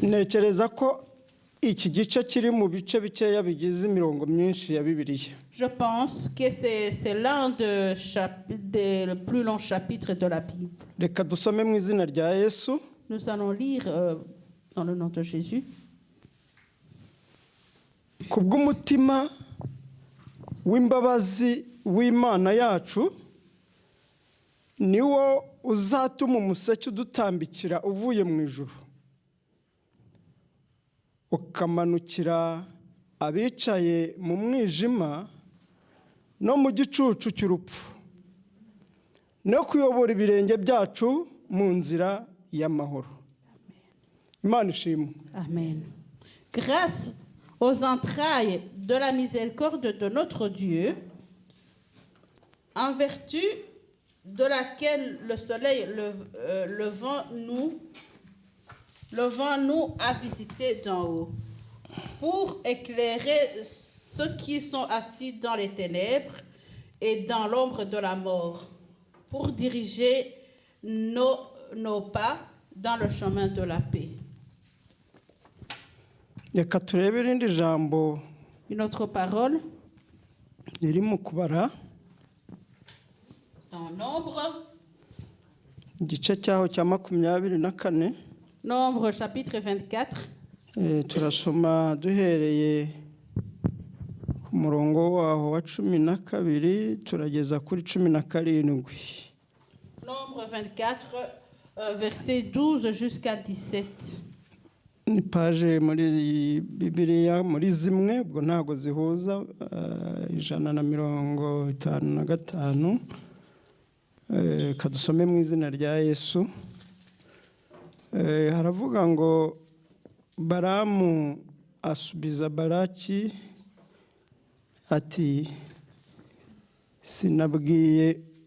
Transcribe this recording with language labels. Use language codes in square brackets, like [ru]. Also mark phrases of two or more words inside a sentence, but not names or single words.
[rw] Ntekereza ko iki gice kiri mu bice bikeya bigize imirongo myinshi ya Bibiliya. [fr] Je pense que c'est l'un des plus longs chapitres de la Bible. [rw] Reka dusome mu izina rya Yesu. [fr] Nous allons lire dans le nom de Jésus. [rw] Kubw'umutima w'imbabazi w'Imana yacu niwo uzatuma umuseke udutambikira uvuye mu ijuru, ukamanukira abicaye mu mwijima no mu gicucu cy'urupfu, no kuyobora ibirenge byacu mu nzira y'amahoro. Imana ishimwe. Amen. [fr] Grâce aux entrailles de la miséricorde de notre Dieu, en vertu de laquelle le soleil levant nous a visité d'en haut, pour éclairer ceux qui sont assis dans les ténèbres et dans l'ombre de la mort, pour diriger nos pas dans le chemin de la paix. [rw] Reka turebe irindi jambo [fr] Une autre parole [rw] riri mu kubara [fr] dans Nombre [rw] igice cyaho cya 24. [fr] Nombre chapitre 24. [rw] Turasoma duhereye ku murongo waho wa 12 turageza kuri 17. [fr] Nombre 24, verset 12 jusqu'à 17. [rw] Ni page muri Bibiliya muri zimwe ubwo ntago zihuza 155. Kadusome mu izina rya Yesu. Haravuga ngo Balamu asubiza Balaki ati sinabwiye